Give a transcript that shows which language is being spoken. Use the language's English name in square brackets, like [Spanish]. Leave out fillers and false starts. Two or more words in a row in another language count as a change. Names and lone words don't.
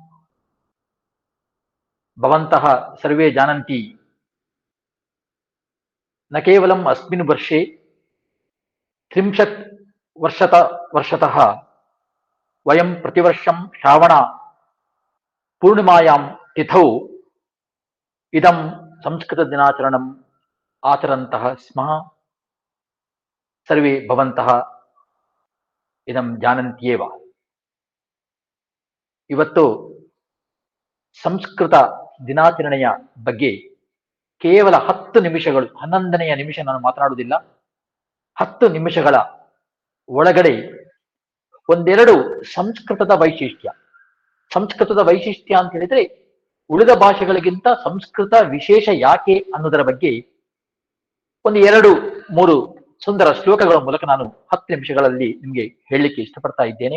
[Sanskrit] भवन्तः सर्वे जानन्ति, न केवलम् अस्मिन् वर्षे 30 वर्षतः वयं प्रतिवर्षं श्रावणपूर्णिमायां तिथौ इदं संस्कृतदिनाचरणम् आचरन्तः स्मः। सर्वे भवन्तः ಇದಂ ಜಾನಂತ್ಯೇವ. [Kannada] ಇವತ್ತು ಸಂಸ್ಕೃತ ದಿನಾಚರಣೆಯ ಬಗ್ಗೆ ಕೇವಲ 10 ನಿಮಿಷಗಳು, 11ನೆಯ ನಿಮಿಷ ನಾನು ಮಾತನಾಡುವುದಿಲ್ಲ, 10 ನಿಮಿಷಗಳ ಒಳಗಡೆ ಒಂದೆರಡು ಸಂಸ್ಕೃತದ ವೈಶಿಷ್ಟ್ಯ ಅಂತ ಹೇಳಿದ್ರೆ ಉಳಿದ ಭಾಷೆಗಳಿಗಿಂತ ಸಂಸ್ಕೃತ ವಿಶೇಷ ಯಾಕೆ ಅನ್ನೋದರ ಬಗ್ಗೆ ಒಂದು 2-3 ಸುಂದರ ಶ್ಲೋಕಗಳ ಮೂಲಕ ನಾನು 10 ನಿಮಿಷಗಳಲ್ಲಿ ನಿಮಗೆ ಹೇಳಲಿಕ್ಕೆ ಇಷ್ಟಪಡ್ತಾ ಇದ್ದೇನೆ.